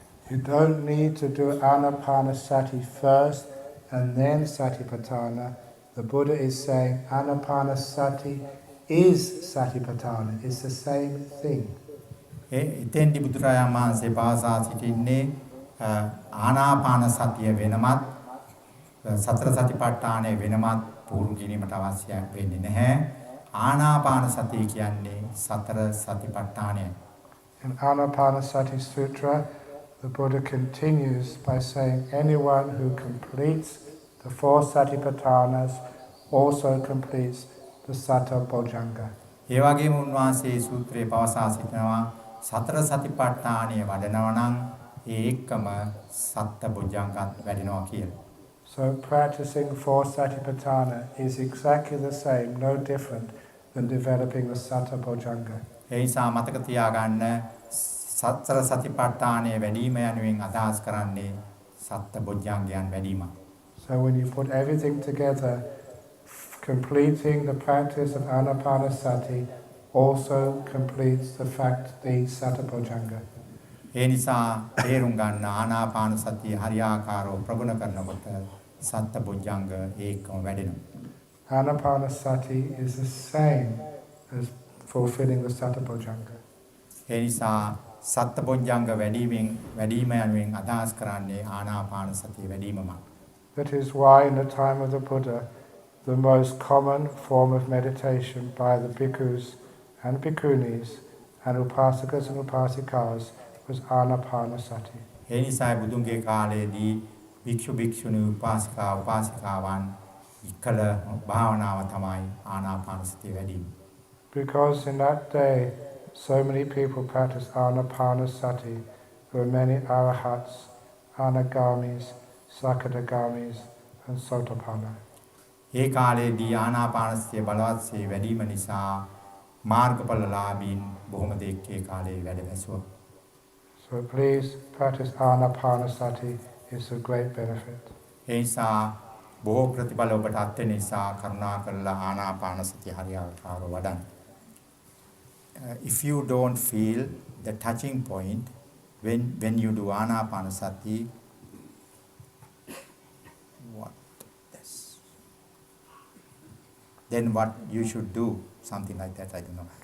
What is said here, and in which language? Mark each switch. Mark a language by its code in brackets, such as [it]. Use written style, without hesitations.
[en] You don't need to do Anapanasati first and then Satipatthana. The Buddha is saying Anapanasati is Satipatthana. It's the same thing. [si] එතෙන්දි බුදුරජාණන් වහන්සේ පාසා සිටින්නේ ආනාපාන සතිය වෙනමත් සතර සතිපට්ඨානය වෙනමත් පුරුදු කිරීමට අවශ්‍යයක් වෙන්නේ නැහැ. ආනාපාන සතිය කියන්නේ සතර සතිපට්ඨානය. [en] In Anapanasati Sutra, the Buddha continues by saying anyone who completes the 4 Satipatthanas also completes the Satta Bojjhanga. [si] ඒ වගේම උන්වහන්සේ සූත්‍රයේ පවසා සිටිනවා සතර සතිපට්ඨානය වඩනවා නම් ඒකම සත්ත බොජ්ජංගත් වැඩෙනවා කියලා. [en] So practicing 4 Satipatthana is exactly the same, no different than developing the Satta Bojjhanga. [si] ඒ නිසා මතක තියාගන්න සතර සතිපට්ඨානය වැඩිම යනුවෙන් අදහස් කරන්නේ සත්ත බොජ්ජංගයන් වැඩිම. [en] So when you put everything together, completing the practice of Anapanasati also completes the Satta Bojjhanga. [si] ඒ නිසා තේරුම් ගන්න ආනාපාන සතිය හරියාකාරව ප්‍රගුණ කරනකොට සත්ත බොජ්ජංග ඒකම වැඩෙනවා. [en] Anapanasati is the same as fulfilling the Satta Bojjhanga. [si] ඒ නිසා සත්ත බොජ්ජංග වැඩිම යනුවෙන් අදහස් කරන්නේ ආනාපාන සතිය වැඩිමමයි. [en] That is why in the time of the Buddha, the most common form of meditation by the bhikkhus and bhikkhunis and upasakas and upasikas was Anapanasati. [si] ඒ නිසා බුදුන්ගේ කාලයේදී භික්ෂු භික්ෂුණී උපාසිකාවන් ඉකල භාවනාව තමයි ආනාපාන සතිය වැඩිම. [en] Because in that day, so many people practiced Anapanasati. There were many arahats, anagamis, sakadagamis, and sotapanna. [si] ඒ කාලයේදී ආනාපාන සතිය බලවත්සේ වැඩිම නිසා මාර්ගඵලලාභීන් බොහොම දෙනෙක් ඒ කාලේ වැඩ වැසුවා. [en] So please practice Anapanasati. It's a great benefit. [si] ඒ නිසා බොහෝ ප්‍රතිඵල ඔබට අත් වෙන නිසා කරුණා කරලා ආනාපාන සතිය හරියාකාරව වඩන්න. [en] If you don't feel the touching point when you do anapanasati, then what you should do, something like that, I don't know.